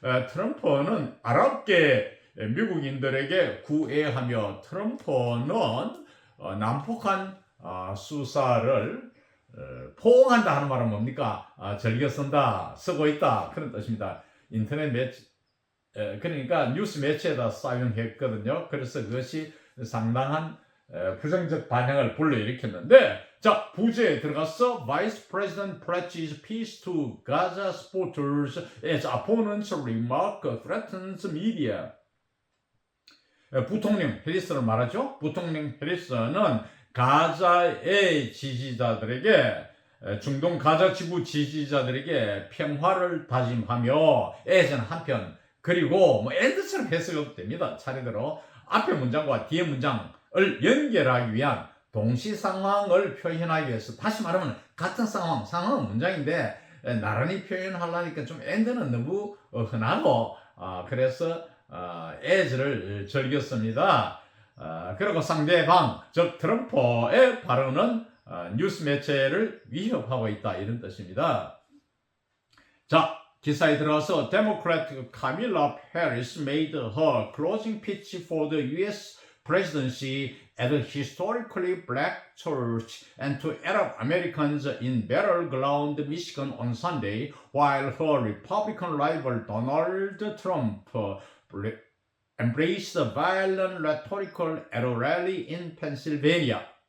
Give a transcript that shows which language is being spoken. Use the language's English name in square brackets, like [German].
[Korean] 트럼프는 아랍계 미국인들에게 구애하며 트럼프는 난폭한 수사를 포옹한다 하는 말은 뭡니까? 즐겨 쓴다, 쓰고 있다 그런 뜻입니다. 인터넷 매체 그러니까 뉴스 매체에다 사용했거든요. 그래서 그것이 상당한 부정적 반향을 불러일으켰는데, 자, 부제에 들어가서 [English] Vice President pledges peace to Gaza supporters as opponents remark threatens media. [Korean] 부통령 해리스를 말하죠. 부통령 해리스는 가자의 지지자들에게, 중동 가자 지구 지지자들에게 평화를 다짐하며, 에서는 한편, 그리고 엔드처럼 해석해도 됩니다. 차례대로 앞에 문장과 뒤에 문장을 연결하기 위한 동시 상황을 표현하기 위해서, 다시 말하면 같은 상황은 문장인데 나란히 표현하려니까 좀 엔드는 너무 흔하고, 그래서 as를 즐겼습니다. 그리고 상대방, 즉 트럼프의 발언은 뉴스 매체를 위협하고 있다, 이런 뜻입니다. 자, 기사에 들어가서 [English] Democrat Kamala Harris made her closing pitch for the U.S. presidency at a historically black church and to Arab Americans in Battleground, Michigan on Sunday, while her Republican rival Donald Trump embraced violent rhetorical at a rally in Pennsylvania.